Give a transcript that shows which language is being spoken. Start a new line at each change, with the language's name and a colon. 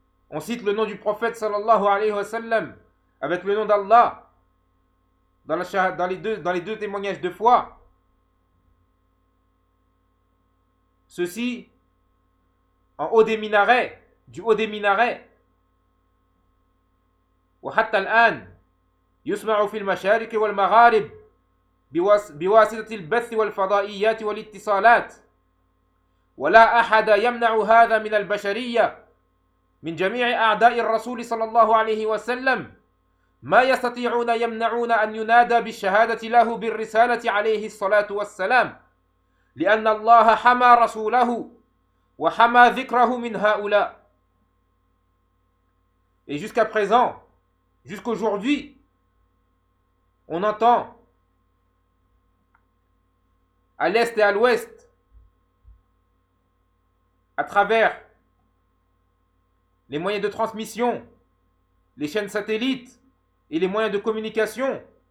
French: On cite le nom du prophète sallallahu alayhi wa sallam avec le nom d'Allah dans les deux témoignages de foi. Ceci en haut des minarets, du haut des minarets.
Arabic: Wa hatta al-an yusma'u fil masharik wal magharib بواسطة البث والفضائيات والاتصالات ولا أحد يمنع هذا من البشرية من جميع أعداء الرسول صلى الله عليه وسلم ما يستطيعون يمنعون أن ينادى بالشهادة له بالرسالة عليه الصلاة والسلام لأن الله حمى رسوله وحمى ذكره من هؤلاء.
French: Et jusqu'à présent, jusqu'aujourd'hui, on entend à l'est et à l'ouest, à travers les moyens de transmission, les chaînes satellites et les moyens de communication.